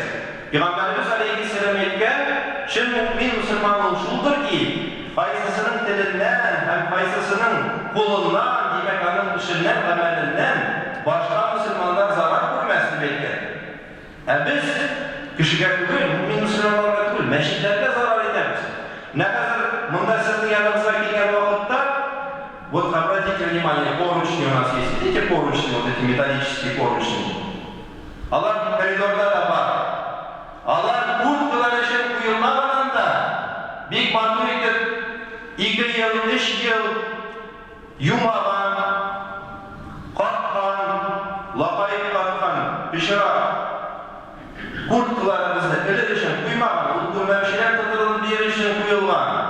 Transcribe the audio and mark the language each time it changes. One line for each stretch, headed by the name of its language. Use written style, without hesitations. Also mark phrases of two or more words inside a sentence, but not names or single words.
Tatar: Пәйгамбәрбез алейһиссәлам әйткән, шул мөмин мусламан ул шулдыр ки, кайсысының теленнән һәм кайсысының кулыннан, димәк аның эшеннән, гамәленнән башка мусламаннар зарар күрмәс дип әйткән. Ә без кешегә түгел, мөмин мусламаннарга түгел, мәчетләргә зарар итәбез. Нәкъ монда сезнең яныңызга килгән вакытта,
Russian: вот обратите внимание, поручни у нас есть. Видите поручни, вот эти металлические поручни?
Tatar: Алар коридорда да бар. Алар курткалар өчен куелмаган да, бик матур итеп 2 ел, 3 ел юмаган, каткан, лакайып каткан, пешрак курткаларыбызны элек өчен куймаган, ул күрмәүчеләр тотырылып бер өчен куелган.